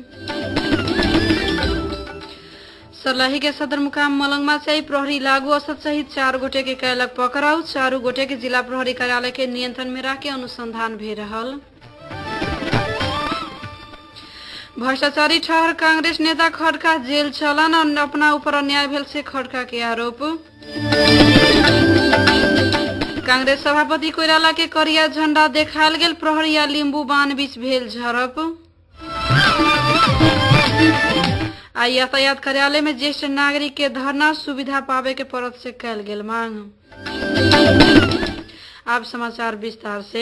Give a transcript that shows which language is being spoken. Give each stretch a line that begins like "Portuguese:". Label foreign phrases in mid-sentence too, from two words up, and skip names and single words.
Maithili: सर्लाही के सदरमुकाम मलंगमा से प्रहरी लागू असद सहित 4 गोटे के कैलक पकड़ाऊ। 4 गोटे के जिला प्रहरी कार्यालय के नियंत्रण में रख के अनुसंधान भे रहल। भ्रष्टाचारी ठहर कांग्रेस नेता खड़का जेल चलन और अपना ऊपर अन्याय भेल से खड़का के आरोप। कांग्रेस सभापति कोइराला के करिया झंडा देखाल गेल। प्रहरी आ लिंबू बान बीच भेल झड़प। आ यातायात कार्यालय में ज्येष्ठ नागरिक के धरना, सुविधा पावे के परत से कैल गेल मांग। अब समाचार विस्तार से।